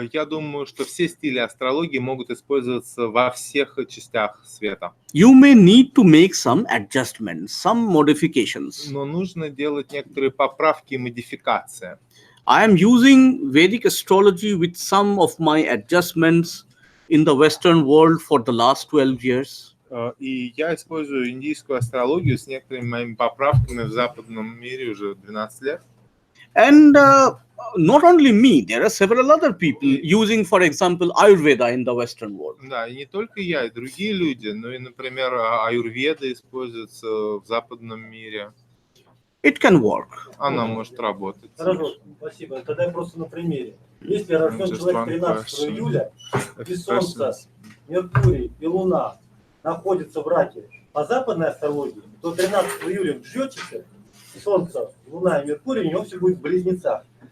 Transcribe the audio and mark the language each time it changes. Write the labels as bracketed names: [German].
[Russian] Я думаю, что все стили астрологии могут использоваться во всех частях света. [English] You may need to make some adjustments, some modifications. [Russian] Но нужно делать некоторые поправки и модификации. [English] I am using Vedic astrology with some of my adjustments in the Western world for the last 12 years. [Russian] И я использую индийскую астрологию с некоторыми моими поправками в западном мире уже 12 лет. [English] And not only me, there are several other people using, for example, Ayurveda in the Western world. [Russian] Да, и не только я, и другие люди, но и, например, аюрведа используется в западном мире. [English] It can work. [Russian] Она может работать. Хорошо, спасибо. Тогда я просто на примере. Если рожден человек 13 июля, и Солнце, Меркурий и Луна находятся в раке по западной астрологии, то 13 июля в Джйотише Солнце, Луна и Меркурий у него все будет в близнецах.